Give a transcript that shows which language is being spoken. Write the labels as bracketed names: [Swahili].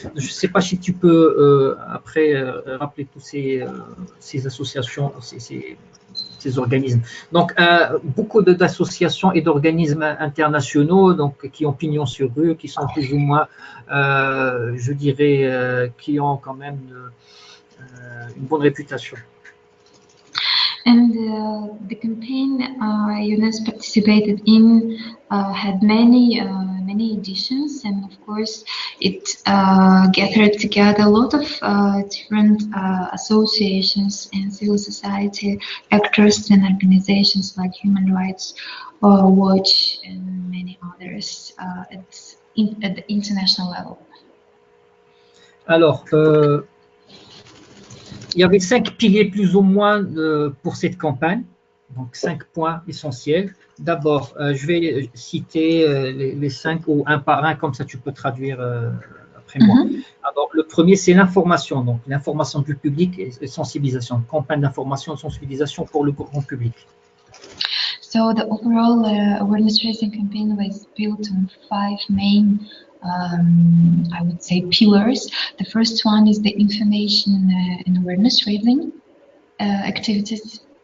[French] Je ne sais pas si tu peux après rappeler tous ces associations, ces organismes. Donc, beaucoup d'associations et d'organismes internationaux donc, qui ont pignon sur rue, qui sont plus ou moins, je dirais, qui ont quand même une bonne réputation. [English] And the campaign UNES participated in had many editions, and of course it gathered together a lot of different associations and civil society actors and organizations like Human Rights Watch and many others at the international level. [French] Alors, il y avait 5 piliers plus ou moins pour cette campagne, donc 5 points essentiels. D'abord, je vais citer les 5 ou un par un, comme ça tu peux traduire après moi. Alors, le premier, c'est l'information, donc l'information du public et sensibilisation, campagne d'information et sensibilisation pour le grand public. [English] So the overall awareness raising campaign was built on 5 main I would say pillars. The first one is the information and awareness raising activities.